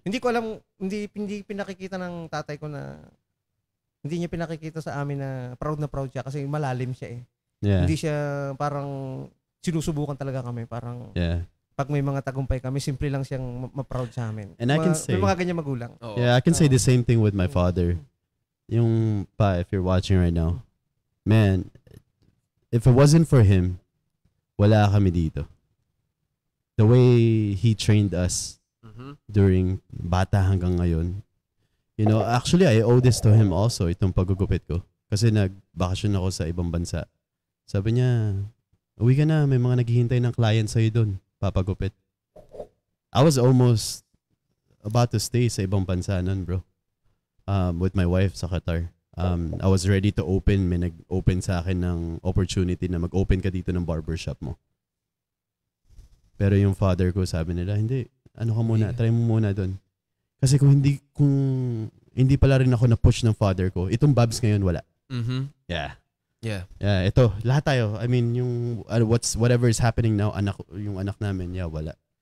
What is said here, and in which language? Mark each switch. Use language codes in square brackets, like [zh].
[tl] Hindi ko alam, hindi pinakikita ng tatay ko na hindi niya pinakikita sa amin na proud siya kasi malalim siya eh. Yeah. Hindi siya parang sinusubukan talaga kami. Parang pag may mga tagumpay kami, simple lang siyang ma-proud sa amin. [en] And I can say, [tl] may mga ganyan magulang. [en] yeah, I can say the same thing with my father. [tl] Yung pa, [en] if you're watching right now, man, if it wasn't for him, [tl] wala kami dito. [en] The way he trained us during [tl] bata hanggang ngayon, [en] you know, actually, I owe this to him also, [tl] itong pagugupit ko. Kasi nagbakasyon ako sa ibang bansa. Sabi niya, uwi ka na, may mga naghihintay ng client sa'yo doon, papagupit. [en] I was almost about to stay [tl] sa ibang bansa nun, [en] bro. With my wife sa Qatar. I was ready to open, [tl] may nag-open sa akin ng opportunity na mag-open ka dito ng barbershop mo. Pero yung father ko, sabi nila, hindi, ano ka muna, try mo muna doon. Kasi kung hindi pala rin ako na-push ng father ko, itong Babs ngayon wala. Yeah, ito, lahat tayo. [en] I mean, yung whatever is happening now, [tl] yung anak namin, wala.